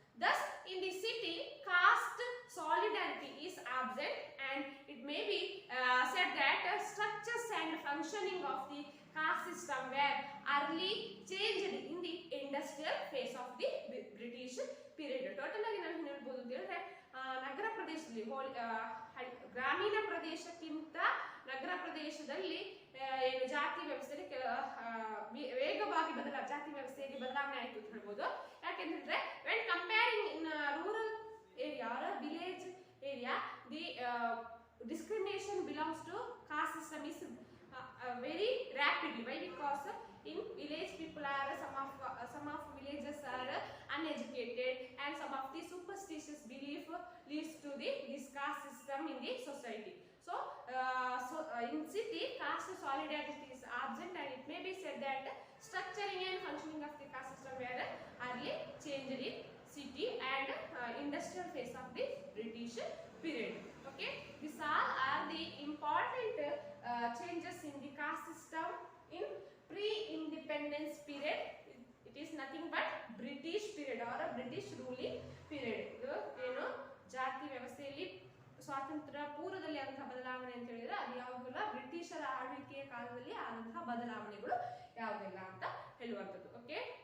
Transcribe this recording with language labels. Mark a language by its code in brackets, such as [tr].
[en] Thus in the city, caste solidarity is absent, and it may be said that structures and functioning of the caste system were early changed in the industrial phase of the British period. [kn] Total ಆಗಿ ನಾವು ಹೇಳ್ಬೋದು ಅಂತ ಹೇಳಿದ್ರೆ ನಗರ ಪ್ರದೇಶದಲ್ಲಿ ಗ್ರಾಮೀಣ ಪ್ರದೇಶಕ್ಕಿಂತ ನಗರ ಪ್ರದೇಶದಲ್ಲಿ ಏನು ಜಾತಿ ವ್ಯವಸ್ಥೆಯಲ್ಲಿ ವೇಗವಾಗಿ ಜಾತಿ ವ್ಯವಸ್ಥೆಯಲ್ಲಿ ಬದಲಾವಣೆ ಆಯಿತು ಅಂತ ಹೇಳ್ಬೋದು. ಯಾಕೆಂದ್ರೆ [en] When comparing in rural area or village area, the discrimination belongs to caste system is very rapidly. Why? Because in village people are some of villages are uneducated, and some of the superstitious belief leads to this caste system in the society. So in city, caste solidarity is absent, and it may be said that structuring and functioning of the caste system were early changed in city and industrial phase of the British period. Okay, these all are the important changes in the caste system in pre-independence period. It is nothing but British period or a British ruling period. [kn] ಏನು ಜಾತಿ ವ್ಯವಸ್ಥೆಯಲ್ಲಿ ಸ್ವಾತಂತ್ರ್ಯ ಪೂರ್ವದಲ್ಲಿ ಆದಂತಹ ಬದಲಾವಣೆ ಅಂತ ಹೇಳಿದ್ರೆ ಅದು ಯಾವುದಿಲ್ಲ, ಬ್ರಿಟಿಷರ ಆಳ್ವಿಕೆಯ ಕಾಲದಲ್ಲಿ ಆದಂತಹ ಬದಲಾವಣೆಗಳು ಯಾವುದಿಲ್ಲ ಅಂತ ಹೇಳುವಂಥದ್ದು. ಓಕೆ.